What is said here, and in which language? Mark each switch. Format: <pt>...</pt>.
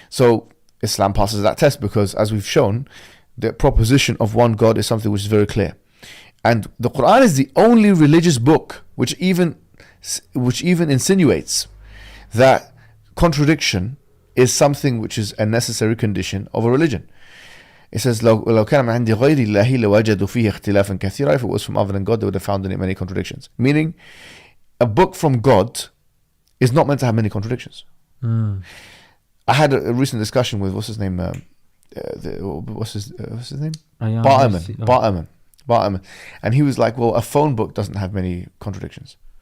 <en>So Islam passes that test because, as we've shown, the proposition of one God is something which is very clear. And the Quran is the only religious book which even insinuates that contradiction is something which is a necessary condition of a religion. It says,</en> <ar>لو كان من عند غير الله لوجدوا فيه اختلافا كثيرا.</ar> <en>If it was from other than God, they would have found in it many contradictions. Meaning, a book from God is not meant to have many contradictions. I had a recent discussion with, what's his name? What's his name? Bar Ehrman. And he was like, well, a phone book doesn't have many contradictions.</en>